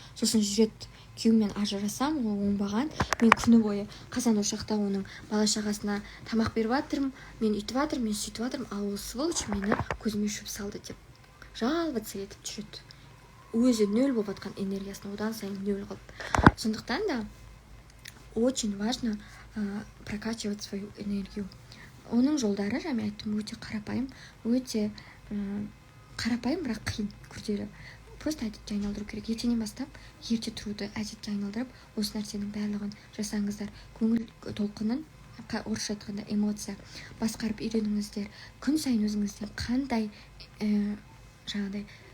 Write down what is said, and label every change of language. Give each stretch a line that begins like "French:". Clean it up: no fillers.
Kazakh: Сосын жүреді, күйеуіммен ажырасам, ол оңбаған, мен күні бойы қазан ошақта оның бала шағасына тамақ беріп жатырмын, мен үйтіп жатырмын, мен сөйтіп жатырмын, ал ол сволочь мені көзіме шөп салды деп жаловаться етіп жүреді. Өзі нөл болып жатқан энергиясын одан сайын нөл қылып. Сондықтан да
Russian: очень важно прокачивать свою энергию.
Kazakh: Оның жолдары, жаңа айттым, өте қарапайым, бірақ қиын, күрделі. Просто әдетке айналдыру керек. Ертеңнен бастап ерте тұруды әдетке айналдырып, осы нәрсенің барлығын жасаңыздар. Көңіл толқынын, орысша айтқанда эмоция, басқарып үйреніңіздер. Күн сайын өзіңізден қандай жаңағыдай